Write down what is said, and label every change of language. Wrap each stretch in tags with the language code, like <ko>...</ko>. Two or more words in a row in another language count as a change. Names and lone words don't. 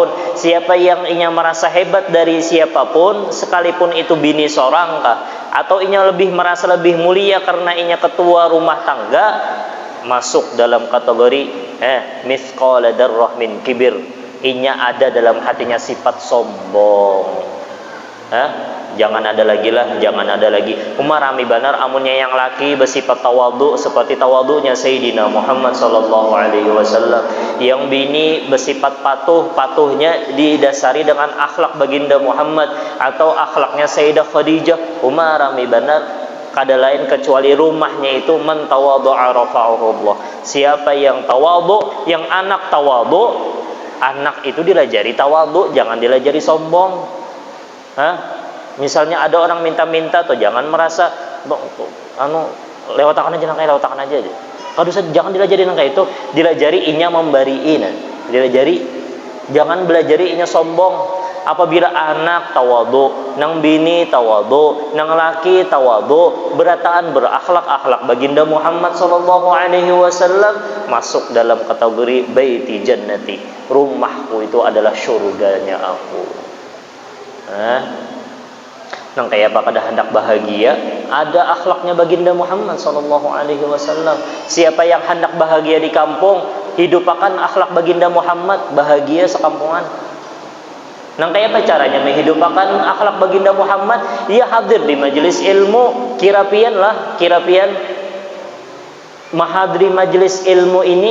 <bjn>Siapa yang inya merasa hebat dari siapapun, sekalipun itu bini seorang kah, atau inya merasa lebih mulia karena inya ketua rumah tangga, masuk dalam kategori</bjn> <ar>mithqala dzarrah min kibir.</ar> <bjn>Inya ada dalam hatinya sifat sombong. Jangan ada lagi lah, jangan ada lagi. Umar rami banar amunnya yang laki bersifat tawadhu seperti tawadhunya Sayyidina Muhammad</bjn> <ar>sallallahu alaihi wasallam.</ar> <bjn>Yang bini bersifat patuh, patuhnya didasari dengan akhlak baginda Muhammad atau akhlaknya Sayyidah Khadijah. Umar rami banar kada lain kecuali rumahnya itu</bjn> <ar>man tawadhu'a rafa'ahu Allah.</ar> <bjn>Siapa yang tawadhu, yang anak tawadhu, anak itu dilajari tawadhu, jangan dilajari sombong. Misalnya ada orang minta-minta tuh jangan merasa lewatakan aja nangkai, lewatakan aja. Kalau jangan dilajari nangkai itu, dilajari inya membariina. Dilajari, jangan belajari inya sombong. Apabila anak tawadhu, nang bini tawadhu, nang laki tawadhu, berataan berakhlak baginda Muhammad</bjn> <ar>sallallahu alaihi wasallam</ar> <bjn>masuk dalam kategori</bjn> <ar>baiti jannati.</ar> <id>Rumahku itu adalah surganya aku.</id> <bjn>Nang kayak apa kada hendak bahagia, ada akhlaknya baginda Muhammad</bjn> <ar>sallallahu alaihi wasallam.</ar> <bjn>Siapa yang hendak bahagia di kampung, hidupakan akhlak baginda Muhammad, bahagia sekampungan. Nang kayak apa caranya menghidupakan akhlak baginda Muhammad? Ia hadir di majelis ilmu, kirapian mahadri majelis ilmu ini.</bjn>